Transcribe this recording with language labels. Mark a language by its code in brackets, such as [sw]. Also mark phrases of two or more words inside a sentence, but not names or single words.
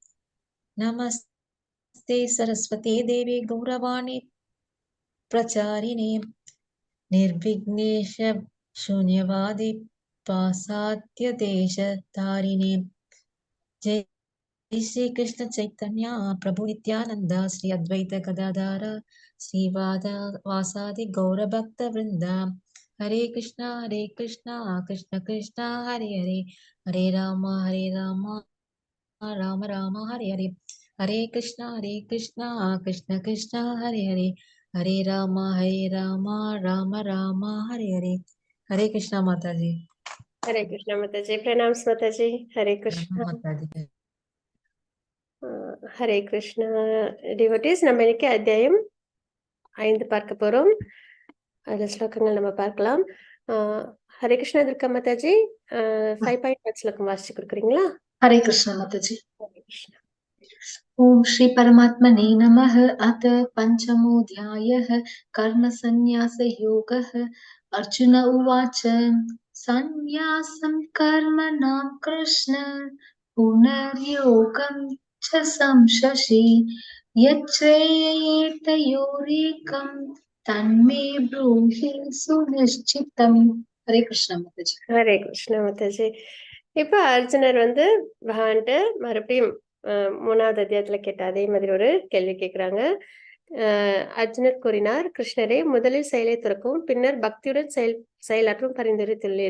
[sa] नमस्ते सरस्वती देवी गौरवाणी प्रचारिणे निर्विघ्नेश शून्यवादी पासाद्य देशधारिणे जय श्री कृष्ण चैतन्य प्रभु नित्यानंद श्री अद्वैत गदाधर श्रीवादा वासादि गौरभक्त वृंदा हरे कृष्णा कृष्ण कृष्ण हरे हरे हरे राम राम राम हरे हरे हरे कृष्णा कृष्ण कृष्ण हरे हरे हरे राम राम राम हरे हरे हरे कृष्णा [hi] माता जी हरे कृष्णा माताजी, प्रणाम माताजी। हरे कृष्णा। माता जी [ta] ஹரே கிருஷ்ணா டிவோட்டீஸ், நம்ம இன்னைக்கு அத்தியாயம் 5 பார்க்க போறோம். அதுல ஸ்லோகங்கள் நம்ம பார்க்கலாம். ஹரே கிருஷ்ணா துர்கா மாதாஜி, 5.1 ஸ்லோகம் வாசிச்சு கொடுக்குறீங்களா? [hi] हरे कृष्ण माताजी। [ta] ஹரே கிருஷ்ணா। [sa] ओम श्री परमात्मने नमः। अथ पंचमोऽध्यायः कर्मसन्न्यासयोगः। अर्जुन उवाच सन्न्यासं कर्मणां कृष्ण पुनर्योगं च संशसि यच्छ्रेययेतयोरेकं तन्मे ब्रूहि सुनिश्चितम्। [hi] हरे कृष्ण माताजी। [ta] ஹரே கிருஷ்ணா மாதாஜி. இப்ப அர்ஜுனர் பகவான்கிட்ட மறுபடியும் 3வது அத்தியாயத்துல கேட்ட அதே மாதிரி ஒரு கேள்வி கேட்கிறாங்க. அர்ஜுனர் கூறினார், கிருஷ்ணரே, முதலில் செயலை துறக்கவும் பின்னர் பக்தியுடன் செயலாற்றும் பரிந்துரைத்துள்ளீர்.